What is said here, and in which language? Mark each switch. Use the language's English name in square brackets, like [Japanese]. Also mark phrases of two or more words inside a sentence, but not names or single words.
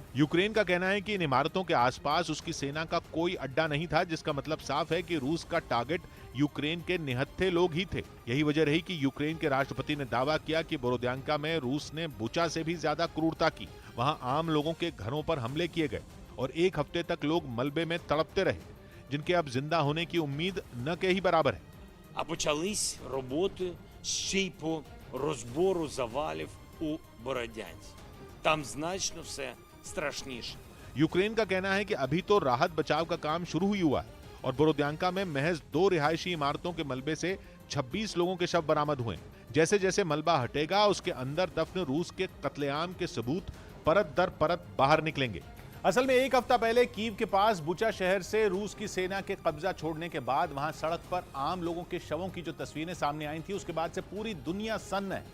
[Hindi] यूक्रेन का कहना है कि इन इमारतों के आसपास उसकी सेना का कोई अड्डा नहीं था, जिसका मतलब साफ है कि रूस का टारगेट यूक्रेन के निहत्थे लोग ही थे। यही वजह रही कि यूक्रेन के राष्ट्रपति ने दावा किया कि बोरोद्यांका में रूस ने बुचा से भी ज्यादा क्रूरता की। वहां आम लोगों के घरों पर हमले किए गए, और 1 हफ्ते तक लोग मलबे में तड़पते रहे, जिनके अब जिंदा होने की उम्मीद न के ही बराबर है। [Ukrainian] А почались роботи з ще й по розбору завалів у Бородянці. там значно все страшніше. [Hindi] यूक्रेन का कहना है कि अभी तो राहत बचाव का काम शुरू ही हुआ है और बोरोद्यांका में महज 2 रिहायशी इमारतों के मलबे से 26 लोगों के शव बरामद हुए। जैसे जैसे मलबा हटेगा उसके अंदर दफन रूस के कत्लेआम के सबूत परत दर परत बाहर निकलेंगे। असल में एक हफ्ता पहले कीव के पास बुचा शहर से रूस की सेना के कब्जा छोड़ने के बाद वहां सड़क पर आम लोगों के शवों की जो तस्वीरें सामने आई थी, उसके बाद से पूरी दुनिया सन्न है।